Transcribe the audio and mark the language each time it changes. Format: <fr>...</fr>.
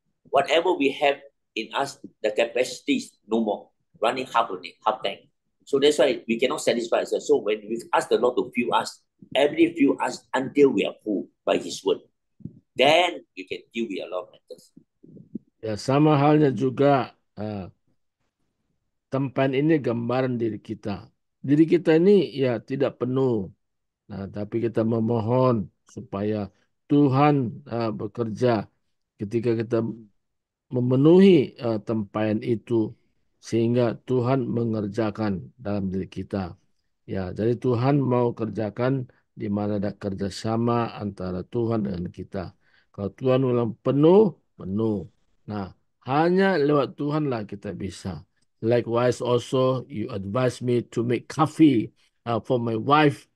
<en>Whatever we have in us, the capacity is no more. Running half tank. So that's why we cannot satisfy ourselves. So when we ask the Lord to fill us, every fill us until we are full by His word, then we can deal with a lot of matters.</en> <id>Ya, sama halnya juga tempayan ini gambaran diri kita. Diri kita ini ya tidak penuh. Nah, tapi kita memohon supaya Tuhan bekerja ketika kita memenuhi tempayan itu sehingga Tuhan mengerjakan dalam diri kita. Ya, jadi Tuhan mau kerjakan di mana ada kerjasama antara Tuhan dengan kita. Kalau Tuhan bilang penuh, penuh. Nah, hanya lewat Tuhanlah kita bisa.</id> <en>Likewise also, you advise me to make coffee for my wife.</en>